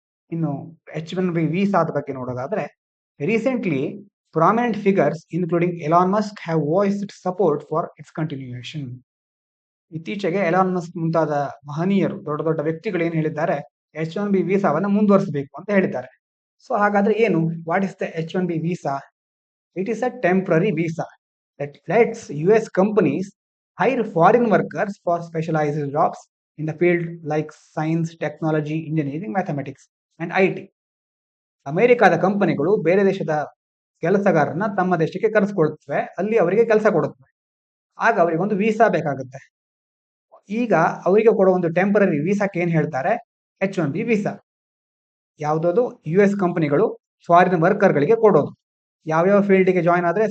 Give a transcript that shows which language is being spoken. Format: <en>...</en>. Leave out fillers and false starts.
<kn>ಇನ್ನು H1B ವೀಸಾದ ಬಗ್ಗೆ ನೋಡೋದಾದ್ರೆ,</kn> <en>Recently prominent figures including Elon Musk have voiced support for its continuation.</en> <kn>ಇತ್ತೀಚೆಗೆ ಎಲಾನ್ ಮಸ್ಕ್ ಮುಂತಾದ ಮಹನೀಯರು, ದೊಡ್ಡ ದೊಡ್ಡ ವ್ಯಕ್ತಿಗಳು ಏನ್ ಹೇಳಿದ್ದಾರೆ? H1B ವೀಸಾವನ್ನ ಮುಂದುವರಿಸಬೇಕು ಅಂತ ಹೇಳಿದ್ದಾರೆ.</kn> <en>so</en> <kn>ಹಾಗಾದ್ರೆ ಏನು?</kn> <en>What is the H1B visa? It is a temporary visa that lets US companies hire foreign workers for specialized jobs in the field like science, technology, engineering, mathematics and IT.</en> <kn>ಅಮೆರಿಕಾದ ಕಂಪನಿಗಳು ಬೇರೆ ದೇಶದ ಕೆಲಸಗಾರರನ್ನ ತಮ್ಮ ದೇಶಕ್ಕೆ ಕರೆಸ್ಕೊಳ್ತವೆ, ಅಲ್ಲಿ ಅವರಿಗೆ ಕೆಲಸ ಕೊಡುತ್ತವೆ. ಆಗ ಅವರಿಗೆ ಒಂದು ವೀಸಾ ಬೇಕಾಗುತ್ತೆ. ಈಗ ಅವರಿಗೆ ಕೊಡೋ ಒಂದು ಟೆಂಪರರಿ ವೀಸಾಕ್ಕೆ ಏನ್ ಹೇಳ್ತಾರೆ? H1B visa. ಯಾವುದದು? US ಕಂಪನಿಗಳು ಫಾರಿನ್ ವರ್ಕರ್ಗಳಿಗೆ ಕೊಡೋದು. ಯಾವ್ಯಾವ ಫೀಲ್ಡ್ಗೆ ಜಾಯ್ನ್ ಆದ್ರೆ?</kn>